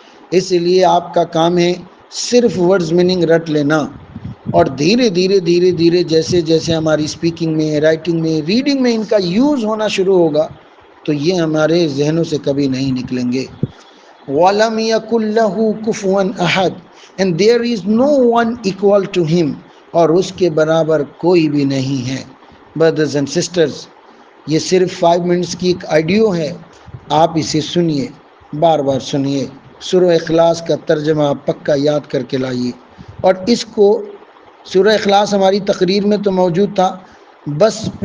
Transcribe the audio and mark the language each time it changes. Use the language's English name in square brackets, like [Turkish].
[Urdu] اس لیے آپ کا کام ہے صرف ورڈز میننگ رٹ لینا، اور دھیرے دھیرے جیسے جیسے ہماری اسپیکنگ میں، رائٹنگ میں، ریڈنگ میں ان کا یوز ہونا شروع ہوگا تو یہ ہمارے ذہنوں سے کبھی نہیں نکلیں گے. [Arabic] وَلَمْ يَكُنْ لَهُ كُفُوًا أَحَدٌ. [English] And there is no one equal to him. [Urdu] اور اس کے برابر کوئی بھی نہیں ہے. [English] Brothers and sisters، [Urdu] یہ صرف 5 منٹس کی ایک آڈیو ہے، آپ اسے سنیے، بار بار سنیے. سورہ اخلاص کا ترجمہ پکا یاد کر کے لائیے، اور اس کو سورہ اخلاص ہماری تقریر میں تو موجود تھا، بس اس میں آپ اس کا ترجمہ بھی ایڈ کر لیجئے اگر آپ چاہیں تو.